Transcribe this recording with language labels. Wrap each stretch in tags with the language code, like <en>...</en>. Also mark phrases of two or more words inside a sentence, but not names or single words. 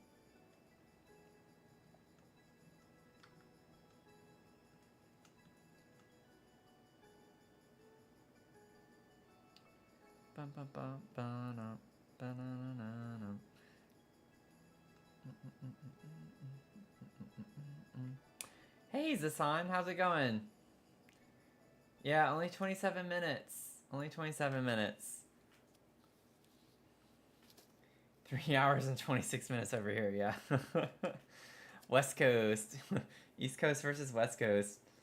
<en>Bum, bum, bum, ba-na, ba-na-na-na-na. Hey Zasan, how's it going? Yeah, only 27 minutes. Only 27 minutes. 3 hours and 26 minutes over here, yeah. West Coast. East Coast versus West Coast.</en>